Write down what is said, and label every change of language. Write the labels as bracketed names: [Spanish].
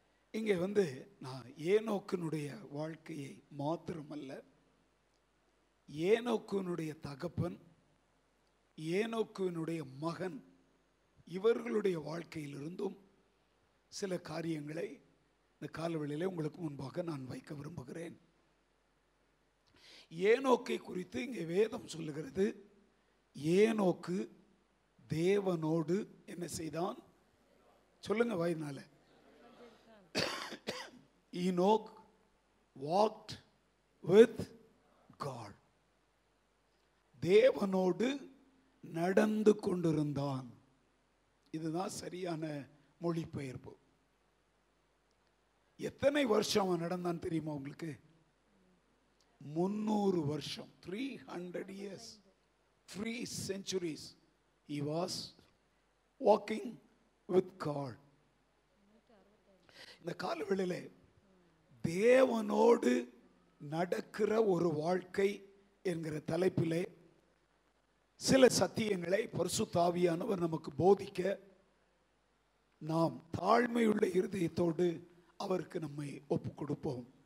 [Tamil] இங்கே நான் ஏனோக்கினுடைய வாழ்க்கையை மாத்திரமல்ல, ஏனோக்கினுடைய தகப்பன், ஏனோக்கினுடைய மகன், இவர்களுடைய வாழ்க்கையிலிருந்தும் சில காரியங்களை இந்த காலவெளியிலே உங்களுக்கு முன்பாக நான் வைக்க விரும்புகிறேன். ஏனோக்கை குறித்து இங்கே வேதம் சொல்லுகிறது, ஏனோக்கு தேவனோடு என்ன செய்தான்? சொல்லுங்க வாயினால. [English] Enoch walked with God. [Tamil] தேவனோடு நடந்து கொண்டிருந்தான். இதுதான் சரியான மொழிபெயர்ப்பு. எத்தனை வருஷம் அவன் நடந்தான் தெரியுமா உங்களுக்கு? 300 வருஷம். [English] 300 years, 3 centuries he was walking with God. [Tamil] இந்த காலவெளியிலே தேவனோடு நடக்கிற ஒரு வாழ்க்கை என்கிற தலைப்பிலே சில சத்தியங்களை பரிசுத்த ஆவியானவர் நமக்கு போதிக்க நாம் தாழ்மையுள்ள இருதயத்தோடு அவருக்கு நம்மை ஒப்பு கொடுப்போம்.